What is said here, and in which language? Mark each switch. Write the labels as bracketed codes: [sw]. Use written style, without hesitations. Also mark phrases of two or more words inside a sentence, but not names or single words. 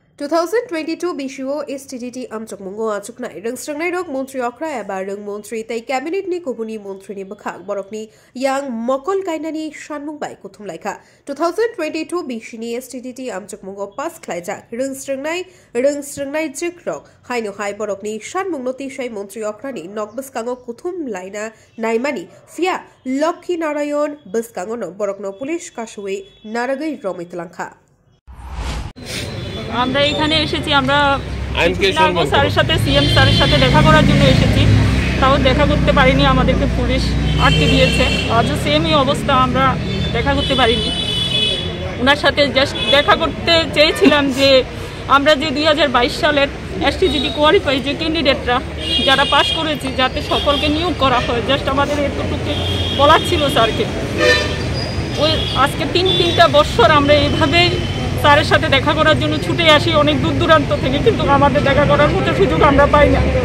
[trp] 2022 BCO STDT Amchokmungo Achuknai Rungsrangnai Rok Montri Okra Eba Rung Montri Tai Cabinet ni Kubuni Montri ni Bakhak Borokni Yang Mokol Kainani Shanmung Bai Kutum Laika 2022 BCO STDT Amchokmungo Pas Klaijak Rungsrangnai Jikrok Haino Hai Borokni Shanmung Noti Shai Montri Okrani Nok Baskango Kutum Laina Naimani Fia Lokhi Narayon Baskango no Borokno Police Kashui Naragai Romitlanka [bn] আমরা এখানে এসেছি আমরা স্যারের সাথে সিএম স্যারের সাথে দেখা করার জন্য এসেছি তাও দেখা করতে পারিনি আমাদেরকে পুলিশ আটকে দিয়েছে আজও সেমই অবস্থা আমরা দেখা করতে পারিনি ওনার সাথে জাস্ট দেখা করতে চেয়েছিলাম যে আমরা যে 2022 সালের এসটিজিটি কোয়ালিফাই যে ক্যান্ডিডেটরা যারা পাস করেছি যাতে সকলকে নিয়োগ করা হয় জাস্ট আমাদের এতটুকু বলার ছিল স্যারকে ওই আজকে তিনটা বছর আমরা এইভাবেই স্যারের সাথে দেখা করার জন্য ছুটে আসি অনেক দূর দূরান্ত থেকে কিন্তু আমাদের দেখা করার মতো সুযোগ আমরা পাই না